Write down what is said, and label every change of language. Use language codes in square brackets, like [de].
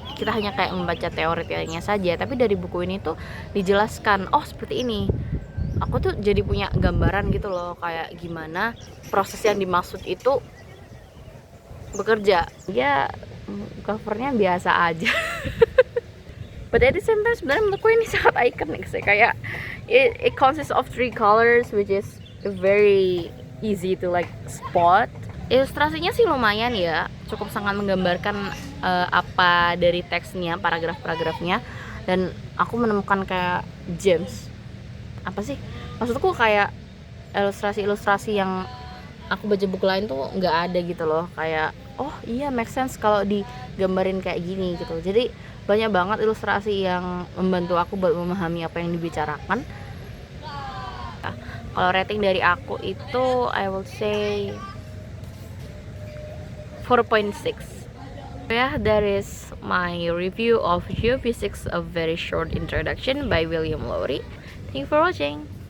[id] Kita hanya kayak membaca teorinya saja, tapi dari buku ini tuh dijelaskan, oh seperti ini. Aku tuh jadi punya gambaran gitu loh, kayak gimana proses yang dimaksud itu bekerja. Ya covernya biasa aja. [en] But at the same time [id] sebenarnya menurutku ini sangat iconic sih. Kayak [en] it consists of 3 colors which is very easy to like spot. [id] Ilustrasinya sih lumayan ya, cukup sangat menggambarkan apa dari teksnya, paragraf-paragrafnya. Dan aku menemukan kayak gems, apa sih maksudku, kayak ilustrasi-ilustrasi yang aku baca buku lain tuh nggak ada gitu loh. Kayak oh iya make sense kalau digambarin kayak gini gitu. Jadi banyak banget ilustrasi yang membantu aku buat memahami apa yang dibicarakan. Nah, kalau rating dari aku itu [en] I will say [id] 4.6. [en] Yeah, that is my review of Geophysics, a very short introduction by William Lowry. Thank you for watching.